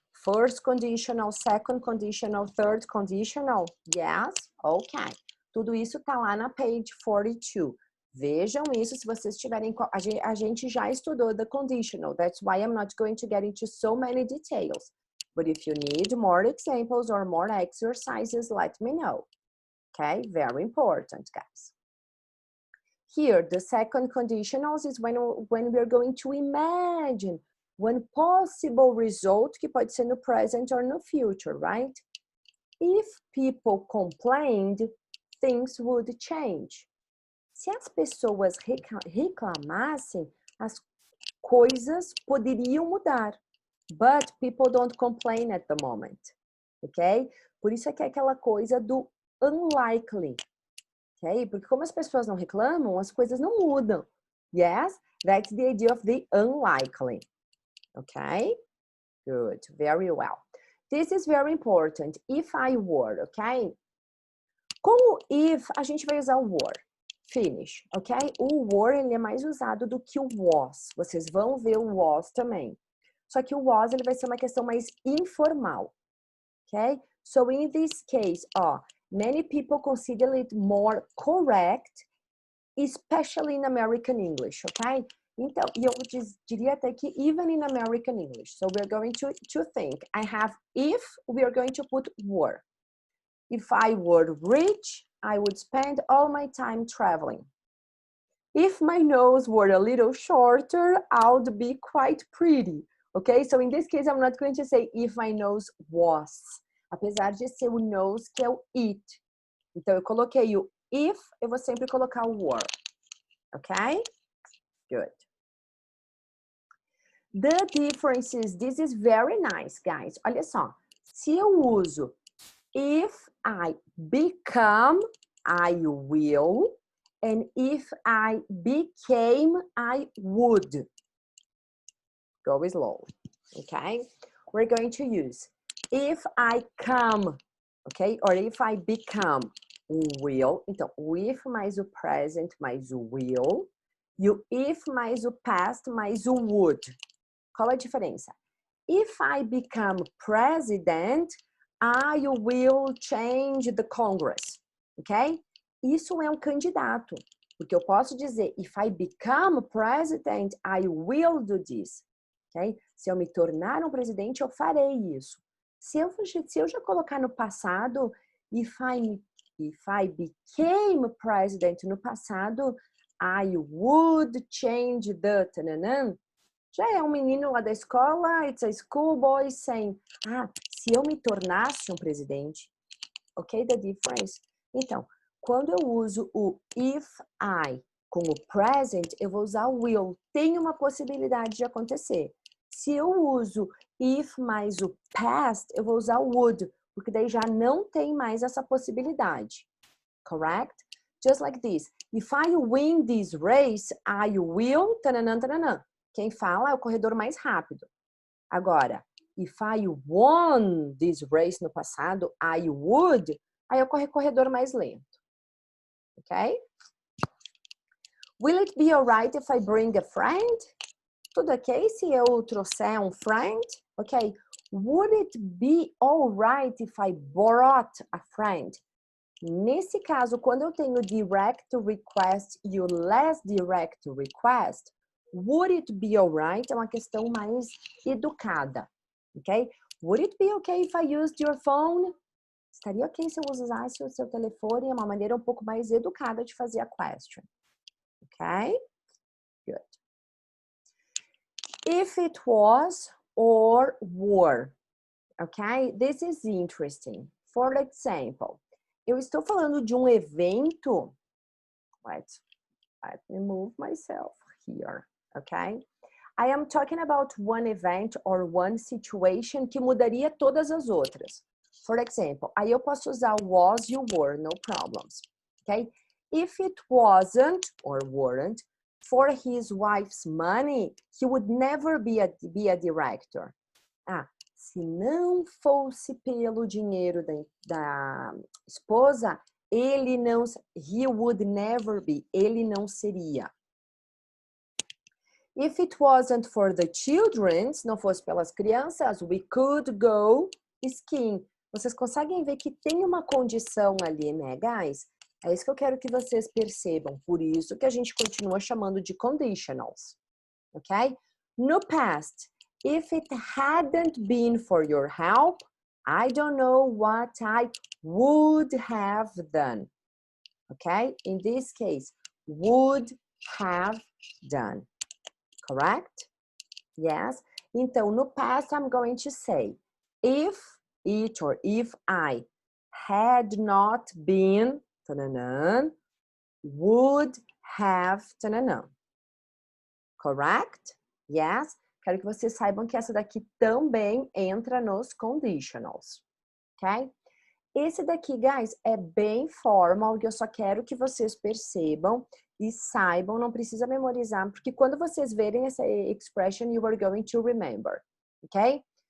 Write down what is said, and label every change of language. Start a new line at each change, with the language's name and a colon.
English: First conditional, second conditional, third conditional?
Portuguese: Yes? Ok. Tudo isso tá lá na page 42. Vejam isso se vocês tiverem... A gente já estudou
English: the conditional. That's why I'm not going to get into so many details. But if you need more examples or more exercises, let me know. Okay? Very important, guys. Here, the second conditionals is when we're going to imagine one possible result,
Portuguese: que pode ser no
English: present or no future, right? If people complained, things would change.
Portuguese: Se as pessoas reclamassem, as coisas poderiam mudar.
English: But people don't complain at the moment, ok?
Portuguese: Por isso é que é aquela coisa do unlikely, ok? Porque como as pessoas não reclamam, as coisas não mudam.
English: Yes, that's the idea of the unlikely. Okay? Good, very well. This is very important. If I were, okay?
Portuguese: Como if, a gente vai usar o were. Finish, ok? O were, ele é mais usado do que o was. Vocês vão ver o was também. Só que o was, ele vai ser uma questão mais informal. Ok?
English: So in this case, many people consider it more correct, especially in American English, ok?
Portuguese: Então, e eu diria até que
English: even in American English. So we're going to think. I have if, we are going to put were. If I were rich, I would spend all my time traveling. If my nose were a little shorter, I would be quite pretty. Okay? So in this case, I'm not going to say if my nose was.
Portuguese: Apesar de ser o nose, que é o it. Então, eu coloquei o if, eu vou sempre colocar o were.
English: Ok? Good. The differences, this is very nice, guys.
Portuguese: Olha só. Se eu uso
English: if I become, I will. And if I became, I would. Go slow, okay? We're going to use if I come, okay? Or if I become, will.
Portuguese: Então, o if mais o present mais o will. E o if mais o past mais o would. Qual a diferença?
English: If I become president, I will change the Congress, ok?
Portuguese: Isso é um candidato, porque eu posso dizer,
English: if I become president, I will do this,
Portuguese: ok? Se eu me tornar um presidente, eu farei isso. Se eu já colocar no passado,
English: if I became president
Portuguese: no passado,
English: I would change the tananã.
Portuguese: Já é um menino lá da escola,
English: it's a schoolboy saying,
Portuguese: se eu me tornasse um presidente,
English: ok, the difference?
Portuguese: Então, quando eu uso o if I com o present, eu vou usar o will. Tem uma possibilidade de acontecer. Se eu uso if mais o past, eu vou usar o would, porque daí já não tem mais essa possibilidade.
English: Correct? Just like this. If I win this race, I will, tananã, tananã.
Portuguese: Quem fala é o corredor mais rápido. Agora,
English: if I won this race
Portuguese: no passado,
English: I would,
Portuguese: aí eu corredor mais lento. Ok?
English: Will it be alright if I bring a friend?
Portuguese: Tudo ok se eu trouxer um friend? Ok.
English: Would it be alright if I brought a friend?
Portuguese: Nesse caso, quando eu tenho direct request e o less direct request,
English: would it be alright?
Portuguese: É uma questão mais educada, ok?
English: Would it be okay if I used your phone?
Portuguese: Estaria ok se eu usasse o seu telefone? É uma maneira um pouco mais educada de fazer a question, ok? Good.
English: If it was or were, ok? This is interesting. For example,
Portuguese: eu estou falando de um evento.
English: Let me move myself here. Okay? I am talking about one event or one situation
Portuguese: que mudaria todas as outras.
English: For example,
Portuguese: aí eu posso usar o was e o were,
English: no problems. Okay? if it wasn't or weren't for his wife's money, he would never be a director.
Portuguese: Ah, se não fosse pelo dinheiro da esposa, ele não,
English: he would never be,
Portuguese: ele não seria.
English: If it wasn't for the children,
Portuguese: se não fosse pelas crianças,
English: we could go skiing.
Portuguese: Vocês conseguem ver que tem uma condição ali, né, guys? É isso que eu quero que vocês percebam. Por isso que a gente continua chamando de conditionals, ok?
English: No past, if it hadn't been for your help, I don't know what I would have done. Ok? In this case, would have done. Correct? Yes. Então, no past, I'm going to say, if it or if I had not been, tananã, would have, tananã. Correct? Yes.
Portuguese: Quero que vocês saibam que essa daqui também entra nos conditionals. Ok? Esse daqui, guys, é bem formal e eu só quero que vocês percebam e saibam, não precisa memorizar, porque quando vocês verem essa expression,
English: you are going to remember,
Portuguese: ok?